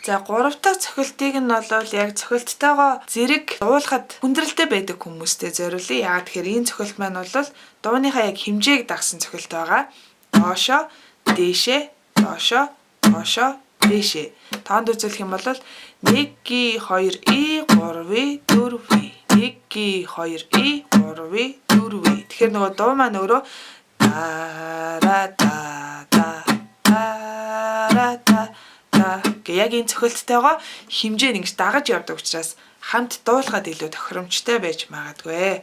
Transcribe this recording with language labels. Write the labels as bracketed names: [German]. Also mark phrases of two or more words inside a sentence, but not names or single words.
[Mongolian] 3 дахь цохилтыг нь бол яг цохилттойгоо зэрэг дуулахад хүндрэлтэй байдаг хүмүүстэй зориулъя. Яагаад тэгэхээр энэ цохилт маань бол дууныхаа яг хэмжээг дагсан цохилт байгаа. Доошоо, дээшээ, доошоо, доошоо, дээшээ. Тоонд үзүүлэх юм бол 1 ги 2 и 3 ви 4 ви 1 ги 2 и 3 ви 4 ви. Тэгэхээр нөгөө дуу маань өөрөө яг энэ цохилттойгоо хэмжээ ингэж дагаж явдаг учраас хамт дуулахад илүү тохиромжтой байж магадгүй.